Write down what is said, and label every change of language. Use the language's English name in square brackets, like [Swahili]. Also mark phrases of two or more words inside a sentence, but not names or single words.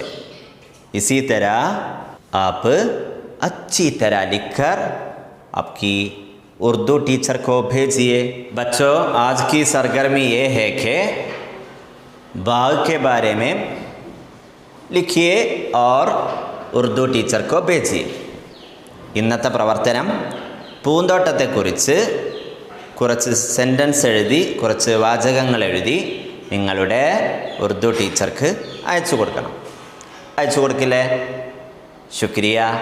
[Urdu] اسی طرح آپ اچھی طرح لکھ کر آپ کی اردو ٹیچر کو بھیجیے. بچوں، آج کی سرگرمی یہ ہے کہ باغ کے بارے میں لکھیے اور [Malayalam] ഉറുദു ടീച്ചർക്കോ [Urdu] भेजिए. [Malayalam] ഇന്നത്തെ പ്രവർത്തനം പൂന്തോട്ടത്തെക്കുറിച്ച് കുറച്ച് സെൻറ്റൻസ് എഴുതി, കുറച്ച് വാചകങ്ങൾ എഴുതി നിങ്ങളുടെ ഉറുദു ടീച്ചർക്ക് അയച്ചു കൊടുക്കണം. അയച്ചു കൊടുക്കില്ലേ? ശുക്രിയ.